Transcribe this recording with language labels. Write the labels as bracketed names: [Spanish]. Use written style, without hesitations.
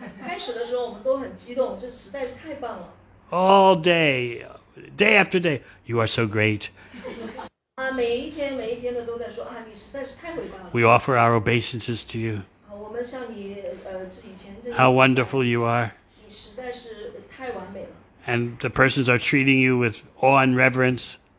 [Chinese] 开始的时候我们都很激动，这实在是太棒了。 [English] All day, day after day, you are so great. [Chinese] 每一天的都在说啊，你实在是太伟大了。 [English] We offer our obeisances to you. [Chinese] 我们向你以前真的。 [English] How wonderful you are. [Chinese] 你实在是太完美了。 [English] And the persons are treating you with awe and reverence.